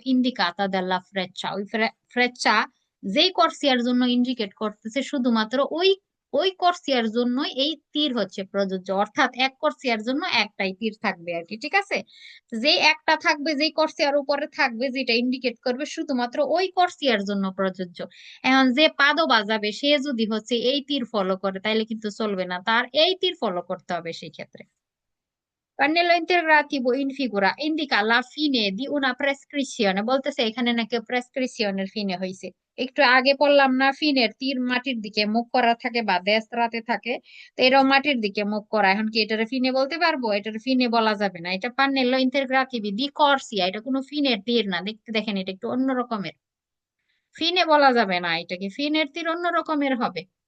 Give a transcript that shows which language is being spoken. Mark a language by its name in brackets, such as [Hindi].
[Bangla] ইন্ডিকাতা দেল্লা ফ্রেচ্চা, ওই ফ্রেচ্চা যেই কোর্সিয়ার জন্য ইন্ডিকেট করতেছে শুধুমাত্র ওই ওই কোর্সিয়ার জন্য এই তীর হচ্ছে প্রযোজ্য, অর্থাৎ এক কোর্সিয়ার জন্য একটাই তীর থাকবে আর কি, ঠিক আছে। যে একটা থাকবে, যেই কোর্সিয়ার উপরে থাকবে যেটা ইন্ডিকেট করবে শুধুমাত্র ওই কোর্সিয়ার জন্য প্রযোজ্য। এখন যে পাদো বাজাবে সে যদি হচ্ছে এই তীর ফলো করে তাইলে কিন্তু চলবে না, তার এই তীর ফলো করতে হবে সেই ক্ষেত্রে। [Italian] Pannello integrativo in figura indica la fine di una prescrizione, [Bangla] বলতেছে এখানে নাকি প্রেসক্রিপশনের ফিনে হয়েছে। একটু আগে পড়লাম না, ফিনের তীর মাটির দিকে মুখ করা থাকে বা দেশরাতে থাকে, তো এটাও মাটির দিকে মুখ করা। এখন কি এটার ফিনে বলতে পারবো? এটার ফিনে বলা যাবে না, এটা পান্নেলো ইন্টেগ্রাটিভি দি কর্সিয়া, এটা কোনো ফিনের তীর না, দেখতে দেখেন এটা একটু অন্য রকমের, ফিনে বলা যাবে না, এটা কি ফিনের তীর অন্য রকমের হবে।